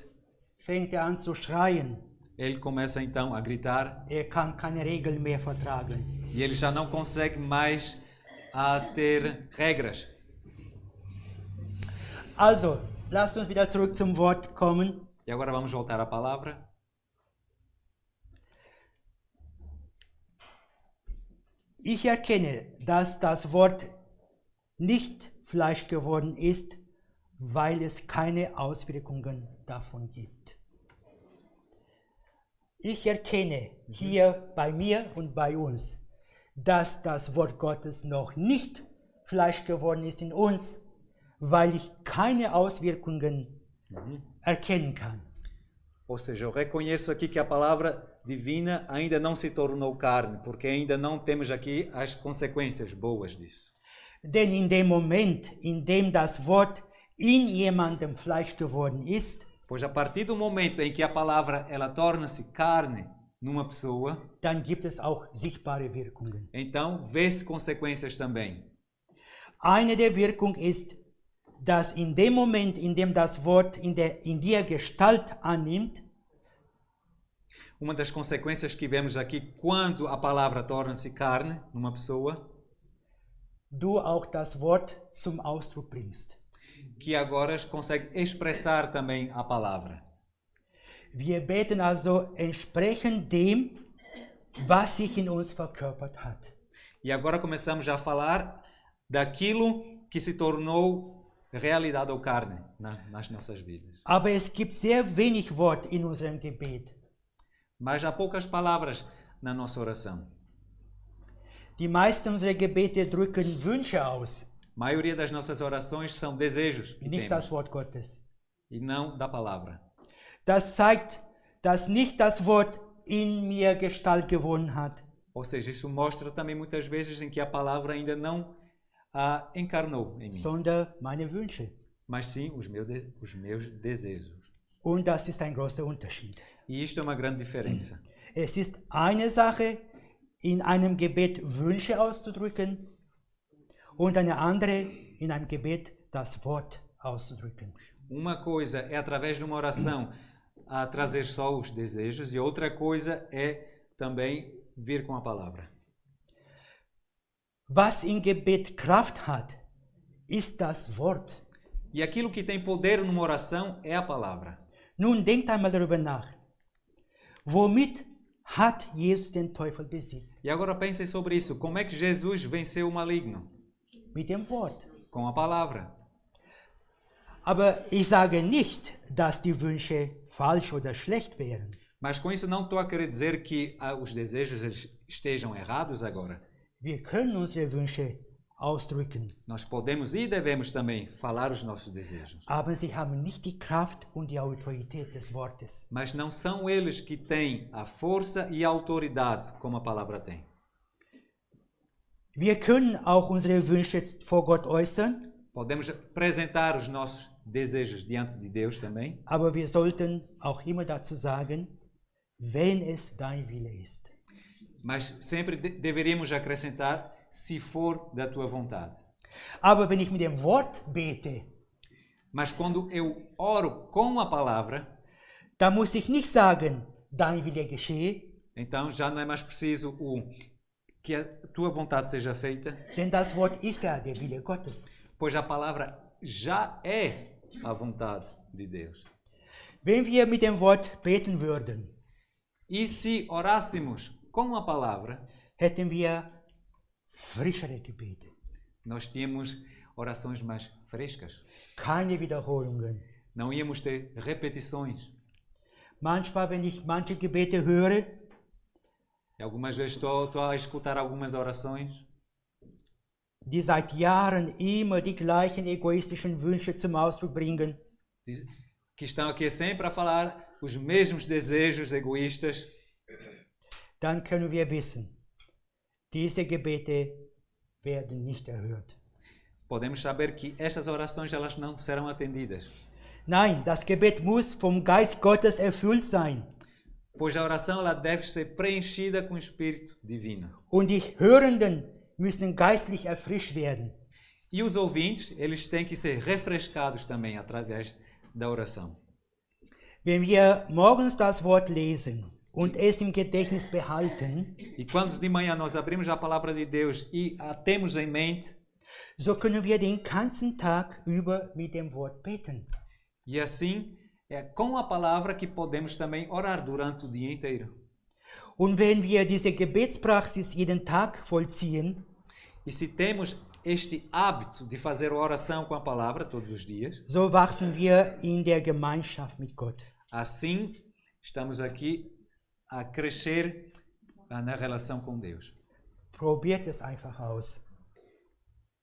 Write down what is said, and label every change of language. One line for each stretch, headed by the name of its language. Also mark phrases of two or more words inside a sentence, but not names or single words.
German: fängt er an zu schreien.
Portuguese: ele começa então a gritar
German: Kann keine Regeln mehr vertragen.
Portuguese: e ele já não consegue mais ter regras.
German: Also, lasst uns wieder zurück zum Wort kommen.
Portuguese: E agora vamos voltar à palavra.
German: Ich erkenne, dass das Wort nicht Fleisch geworden ist, weil es keine Auswirkungen davon gibt. Ich erkenne hier bei mir und bei uns, dass das Wort Gottes noch nicht Fleisch geworden ist in uns, weil ich keine Auswirkungen erkennen kann.
Portuguese: Ou seja, eu reconheço aqui que a palavra divina ainda não se tornou carne, porque ainda não temos aqui as consequências boas disso.
German: Denn in dem Moment, in dem das Wort in jemandem Fleisch geworden ist,
Portuguese: Pois a partir do momento em que a palavra ela torna-se carne numa pessoa,
German: dann gibt es auch sichtbare Wirkungen.
Portuguese: então vê-se consequências também.
German: Eine der Wirkungen ist, dass in dem Moment, in dem das Wort in dir Gestalt annimmt,
Portuguese: Uma das consequências que vemos aqui quando a palavra torna-se carne numa pessoa,
German: du auch das Wort zum Ausdruck bringst.
Portuguese: que agora consegue expressar também a palavra.
German: Wir beten also entsprechend dem, was sich in uns verkörpert hat.
Portuguese: E agora começamos a falar daquilo que se tornou realidade ou carne nas nossas vidas.
German: Aber es gibt sehr wenig Wort in unserem Gebet.
Portuguese: Mas há poucas palavras na nossa oração.
German: Die meisten unserer Gebete drücken Wünsche aus,
Portuguese: A maioria das nossas orações são desejos que
German: nicht
Portuguese: temos,
German: das Wort Gottes.
Portuguese: e não da palavra.
German: Das zeigt, dass nicht das Wort in mir Gestalt gewonnen hat,
Portuguese: Ou seja, isso mostra também muitas vezes em que a palavra ainda não a encarnou em mim,
German: sondern meine Wünsche.
Portuguese: mas sim os meus desejos.
German: Und das ist ein großer Unterschied.
Portuguese: E isto é uma grande diferença.
German: Es ist eine Sache, in einem Gebet Wünsche auszudrücken und eine andere, in einem Gebet das Wort auszudrücken.
Portuguese: Uma coisa é através de uma oração a trazer só os desejos e outra coisa é também vir com a palavra.
German: Was im Gebet Kraft hat, ist das Wort.
Portuguese: E aquilo que tem poder numa oração é a palavra.
German: Nun denkt einmal darüber nach. Womit hat Jesus den Teufel besiegt?
Portuguese: E agora pensem sobre isso. Como é que Jesus venceu o maligno?
German: Mit dem Wort.
Portuguese: Com a palavra.
German: Aber ich sage nicht, dass die Wünsche falsch oder schlecht wären.
Portuguese: Mas com isso não estou a querer dizer que os desejos estejam errados agora.
German: Wir können unsere Wünsche ausdrücken,
Portuguese: Nós podemos e devemos também falar os nossos desejos.
German: aber sie haben nicht die Kraft und die Autorität des Wortes.
Portuguese: Mas não são eles que têm a força e a autoridade como a palavra tem.
German: Wir können auch unsere Wünsche vor Gott äußern,
Portuguese: Podemos apresentar os nossos desejos diante de Deus também,
German: aber wir sollten auch immer dazu sagen, wenn es dein Wille ist.
Portuguese: mas sempre deveríamos acrescentar se for da tua vontade.
German: Aber wenn ich mit dem Wort bete,
Portuguese: Mas quando eu oro com a palavra,
German: dann muss ich nicht sagen, dein Wille geschehe,
Portuguese: então já não é mais preciso que a tua vontade seja feita,
German: denn das Wort ist ja der Wille Gottes.
Portuguese: pois a palavra já é a vontade de Deus.
German: Wenn wir mit dem Wort beten würden,
Portuguese: E se orássemos com a palavra,
German: hätten wir frischere Gebete,
Portuguese: nós tínhamos orações mais frescas.
German: keine Wiederholungen.
Portuguese: Não íamos ter repetições.
German: Manchmal, wenn ich manche Gebete höre,
Portuguese: E algumas vezes estou a escutar algumas orações
German: die seit Jahren immer die gleichen egoistischen Wünsche zum Ausdruck bringen,
Portuguese: que estão aqui sempre a falar os mesmos desejos egoístas.
German: dann können wir wissen, diese Gebete werden nicht erhört.
Portuguese: Podemos saber que estas orações elas não serão atendidas,
German: Nein, das Gebet muss vom Geist Gottes erfüllt sein.
Portuguese: pois a oração ela deve ser preenchida com o Espírito Divino.
German: Und die Hörenden müssen geistlich erfrischt werden.
Portuguese: E os ouvintes, eles têm que ser refrescados também através da oração.
German: Wenn wir morgens das Wort lesen und es im Gedächtnis behalten,
Portuguese: E quando de manhã nós abrimos a palavra de Deus e a temos em mente,
German: so können wir den ganzen Tag über mit dem Wort beten.
Portuguese: e assim é com a palavra que podemos também orar durante o dia inteiro.
German: Und wenn wir diese Gebetspraxis jeden Tag vollziehen,
Portuguese: E se temos este hábito de fazer oração com a palavra todos os dias,
German: so wachsen wir in der Gemeinschaft mit Gott.
Portuguese: assim estamos aqui a crescer na relação com Deus.
German: Probiert es einfach aus.